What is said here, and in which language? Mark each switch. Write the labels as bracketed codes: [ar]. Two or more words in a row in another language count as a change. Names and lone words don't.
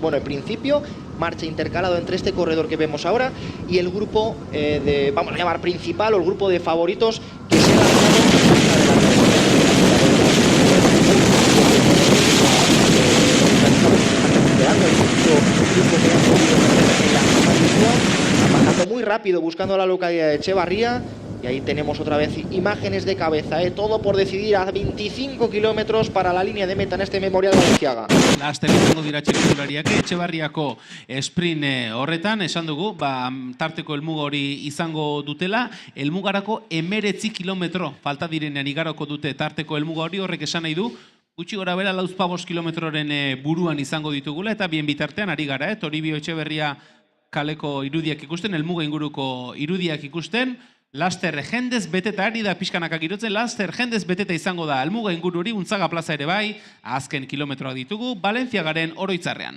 [es] Bueno, en principio, marcha intercalado entre este corredor que vemos ahora y el grupo vamos a llamar principal, o el grupo de favoritos que se ha bajando muy rápido buscando la localidad de Echevarría, y ahí tenemos otra vez imágenes de cabeza, todo por decidir a 25 kilómetros para la línea de meta en este Memorial Balenciaga. [eu] Laster izango dira txirrindulariak Etxebarriako sprint horretan, esan dugu, tarteko helmuga hori izango dutela, helmugarako 19 kilometro falta direnean igaroko dute tarteko helmuga hori, horrek esan nahi du, gutxi gora bera 25 kilometroren buruan izango ditugula, eta bien bitartean ari gara, Toribio Etxeberria kaleko irudiak ikusten, helmuga inguruko irudiak ikusten, laster jendez beteta ari da pixkanaka girotzen, laster jendez beteta izango da helmuga ingururi, Untzaga plaza ere bai, azken kilometroa ditugu, Balenciagaren oroitzarrean.